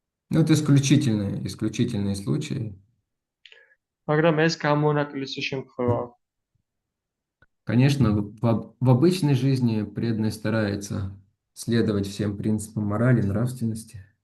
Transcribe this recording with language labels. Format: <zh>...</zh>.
<ru>Ну, это исключительные случаи.</ru> <ka>მაგრამ ეს გამონაკლისი შემთხვევაა.</ka> <ru>Конечно, в обычной жизни преданный старается следовать всем принципам морали, нравственности.</ru>